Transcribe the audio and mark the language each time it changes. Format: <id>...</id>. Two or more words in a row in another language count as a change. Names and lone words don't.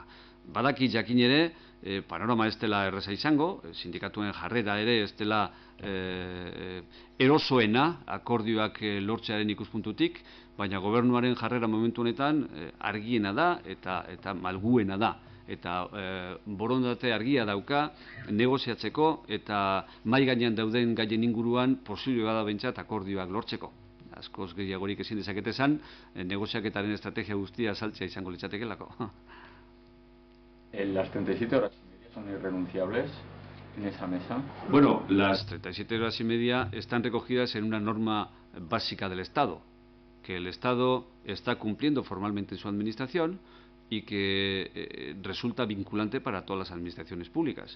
<eu>Badaki jakin ere, panorama ez dela erreza izango, sindikatuen jarrera ere ez dela erosoena akordioak lortzearen ikuspuntutik, baina gobernuaren jarrera momentu honetan argiena da eta malguena da. Eta borondate argia dauka negoziatzeko eta mahai gainean dauden gaien inguruan posible bada behintzat akordioak lortzeko. Askoz gehiagorik ezin dezakete esan, negoziaketaren estrategia guztia azaltzea izango litzatekelako.</eu> <es>¿Las 37 horas y media son irrenunciables en esa mesa? Bueno, las 37 horas y media están recogidas en una norma básica del Estado, que el Estado está cumpliendo formalmente en su administración y que resulta vinculante para todas las administraciones públicas.</es>